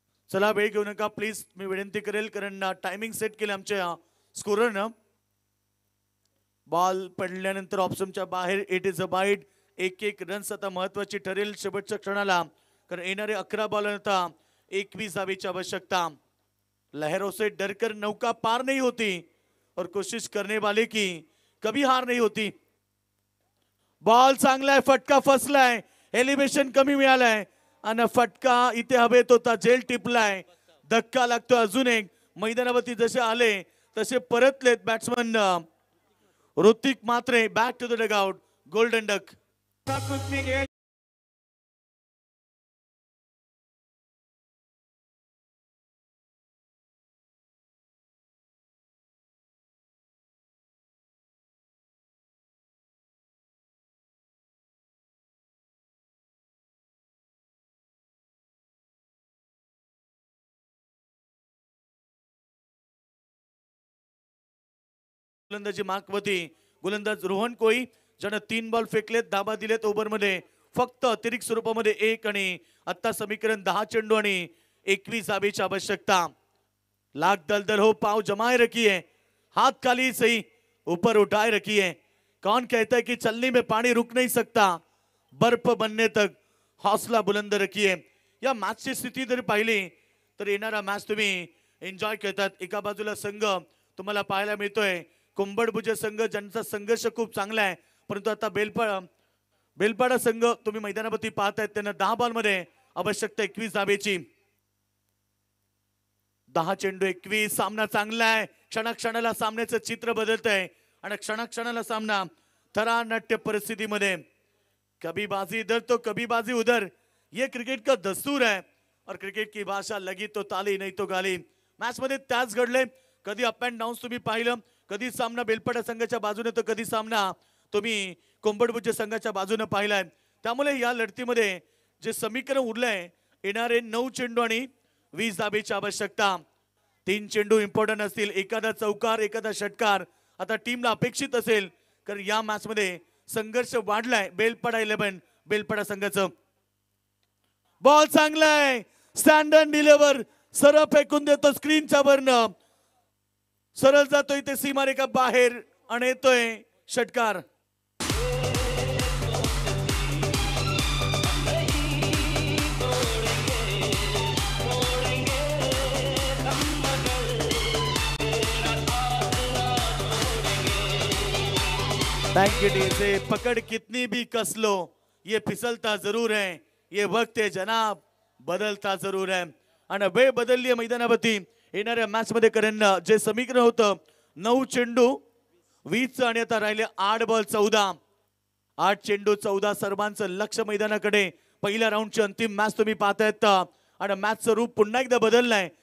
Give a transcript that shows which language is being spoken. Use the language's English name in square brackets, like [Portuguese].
[Marathi] चला वेळ घेऊ नका प्लीज मी विनंती करेल कारण टायमिंग सेट केले आमच्या स्कोररनं. बॉल पडल्यानंतर ऑप्शनच्या बाहेर [English] It is a bite. [Marathi] 1-1 runs आता महत्वाची ठरेल शेवटच्या क्षणाला. कारण येणारे 11 बॉल आता 21 धावेची आवश्यकता. [Hindi] लहरों से डरकर नौका पार नहीं होती और कोशिश करने वाले की कभी हार नहीं होती. [Marathi] बॉल चांगला आहे. फटका फसलाय. एलिव्हेशन कमी मिळालाय आणि फटका इथे हवेत होता. जेल टिपलाय. धक्का लागतो अजून एक. मैदानावरती जसे आले तसे परतलेत batsman Hrithik Matre. [English] Back to the dugout. [Marathi] Golden duck. गोलंदाजी मार्कवरती गोलंदाज रोहन कोई ज्यानं 3 बॉल फेकलेत. धाबा दिलेत ओव्हर मध्ये फक्त अतिरिक्त स्वरूपामध्ये 1 आणि आता समीकरण 10 चेंडू आणि 21 धावेची आवश्यकता. [Hindi] लाख दलदल हो पाव जमाए रखिए हाथ खाली सही ऊपर उठाए रखिए. कौन कहता है कि चलने में पानी रुक नहीं सकता बर्फ बनने तक हौसला बुलंद रखिए. [Marathi] या मॅचची स्थिती जर पाहिली तर येणारा मॅच तुम्ही एन्जॉय करतात. एका बाजूला संघ तुम्हाला पाहायला मिळतोय कुंभडभुज संघ ज्यांचा संघर्ष खूप चांगला आहे. परंतु आता बेलपाडा संघ तुम्ही मैदानावरती पाहतायत त्यांना 10 बॉल मध्ये आवश्यकता 21 धावेची. 10 चेंडू 21. सामना चांगला आहे. क्षणाक्षणाला सामन्याचं चित्र बदलत आहे आणि क्षणाक्षणाला सामना थरानाट्य परिस्थितीमध्ये. [Hindi] कभी बाजी इधर तो कभी बाजी उधर. ये क्रिकेट का दस्तूर है और क्रिकेट की भाषा लगी तो ताली नहीं तो गाली. [Marathi] मॅच मध्ये त्याच घडले. कधी अप अँड डाऊन तुम्ही पाहिलं. कधी सामना बेलपाडा संघाच्या बाजूने तर कधी सामना तुम्ही कोंबडभुज संघाच्या बाजूने पाहिलाय. त्यामुळे या लढतीमध्ये जे समीकरण उरलंय येणारे 9 चेंडू आणि 20 धावेची आवश्यकता. 3 चेंडू इम्पॉर्टंट असतील. एखादा चौकार एखादा षटकार आता टीमला अपेक्षित असेल. कारण या मॅच मध्ये संघर्ष वाढलाय बेलपाडा 11 बेलपाडा संघाचं. बॉल चांगलाय. स्टँडर्ड डिलिव्हर सरळ फेकून देतो स्क्रीनच्या वरनं. सरळ जातोय ते सीमारेखा बाहेर आणि येतोय षटकार. [Hindi] थैंक से पकड़ कितनी भी कस लो ये फिसलता जरूर है. ये वक्त है जनाब [Marathi] बदलता जरूर आहे आणि वेळ बदलली आहे मैदानावरती. येणाऱ्या मॅच मध्ये कारण जे समीकरण होतं 9 चेंडू 20 आणि आता राहिले 8 बॉल 14. 8 चेंडू 14 सर्वांचं लक्ष मैदानाकडे. पहिल्या राऊंडची अंतिम मॅच तुम्ही पाहतायत आणि मॅचचं रूप पुन्हा एकदा बदललंय.